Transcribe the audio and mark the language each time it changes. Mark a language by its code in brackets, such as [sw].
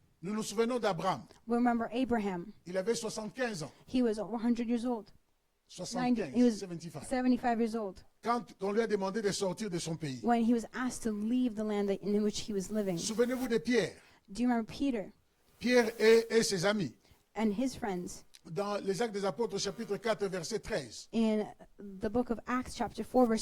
[fr] Nous nous souvenons d'Abraham. [en] We remember Abraham. [fr] Il avait 75 ans. [en] He was over 100 years old. [fr] 75, [en] he was [fr] 75. [en] 75 years old [fr] Quand on lui a demandé de sortir de son pays. [en] when he was asked to leave the land in which he was living. [fr] Souvenez-vous de Pierre. [en] Do you remember Peter [fr] Pierre et ses amis. [en] and his friends? [fr] Dans les Actes des Apôtres, chapitre 4, verset 13. [en] In the book of Acts, chapter 4, verse